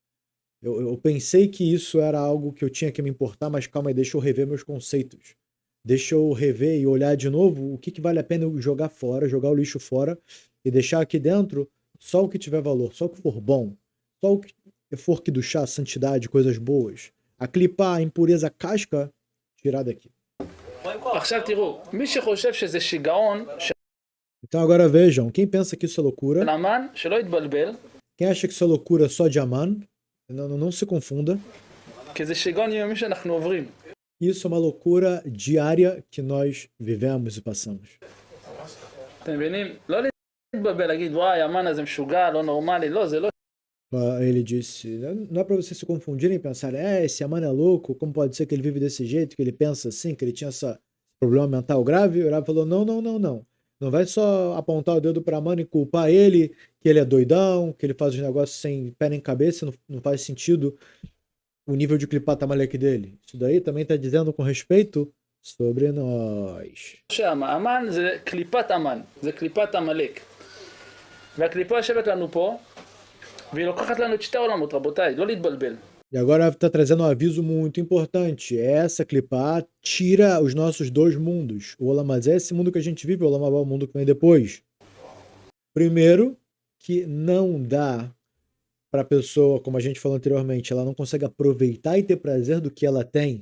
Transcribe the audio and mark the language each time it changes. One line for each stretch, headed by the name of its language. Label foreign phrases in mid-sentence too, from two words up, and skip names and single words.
Portuguese: Eu pensei que isso era algo que eu tinha que me importar, mas calma aí, deixa eu rever meus conceitos. Deixa eu rever e olhar de novo o que vale a pena eu jogar fora, jogar o lixo fora e deixar aqui dentro só o que tiver valor, só o que for bom, só o que for que do chá, santidade, coisas boas. A clipar, a impureza, a casca, tirar daqui.
Hebrew: עכשיו תראו, מי שחושב שזה שיגעון
Portuguese: Então agora vejam, quem pensa que isso é loucura,
Hebrew: של המן, שלא יתבלבל,
Portuguese: quem acha que isso é loucura só de Aman, não se confunda.
Hebrew: כי זה שיגעון יומי שאנחנו עוברים.
Portuguese: Isso é uma loucura diária que nós vivemos e passamos.
Hebrew: אתם מבינים? לא להתבלבל, להגיד וואי, המן הזה משוגע, לא נורמלי, לא, זה לא.
Portuguese: Ele disse, não é para vocês se confundirem e pensarem, esse Aman é louco, como pode ser que ele vive desse jeito, que ele pensa assim, que ele tinha esse problema mental grave? O Rav falou, não. Não vai só apontar o dedo para Aman e culpar ele, que ele é doidão, que ele faz os negócios sem pé nem cabeça, não faz sentido o nível de
Hebrew: קליפת עמלק
Portuguese: dele. Isso daí também está dizendo com respeito sobre nós.
Hebrew: המן זה קליפת המן, זה קליפת עמלק. והקליפה יושבת לנו פה, והיא לוקחת לנו את שתי העולמות, רבותיי, לא להתבלבל.
Portuguese: E agora está trazendo um aviso muito importante. Essa clipá tira os nossos dois mundos. O
Hebrew: עולם הזה
Portuguese: é esse mundo que a gente vive, o
Hebrew: עולם הבא
Portuguese: é o mundo que vem depois. Primeiro, que não dá para a pessoa, como a gente falou anteriormente, ela não consegue aproveitar e ter prazer do que ela tem.